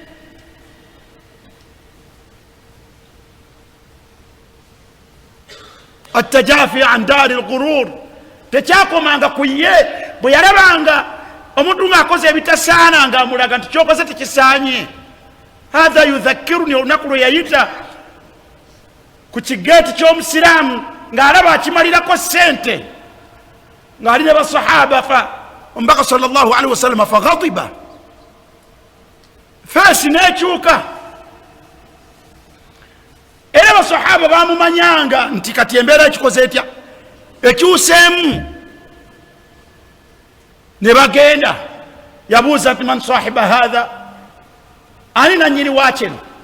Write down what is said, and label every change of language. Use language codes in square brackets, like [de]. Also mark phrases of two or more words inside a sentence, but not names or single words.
[ar] التجافي عن دار الغرور [lg] tekyakomanga ku ye bwe yalabanga omuntu ng'akoze ebitasaana ng'amulaga nti kyokoze tekisaanye. [ar] هذا يذكرني [lg] olunaku lwe yayita ku kigeeti ky'omusiraamu ng'alaba akimalirako sente ng'ali ne basahaba fa omubaka [ar] صلى الله عليه وسلم فغضب [lg] feesi n'ekyuka era basahaba bamumanyanga nti kati embeera ekikoze etya ekyuseemu ne bagenda. Yabuuza nti [ar] من صاحب هذا, [lg] ani nanyini wakino?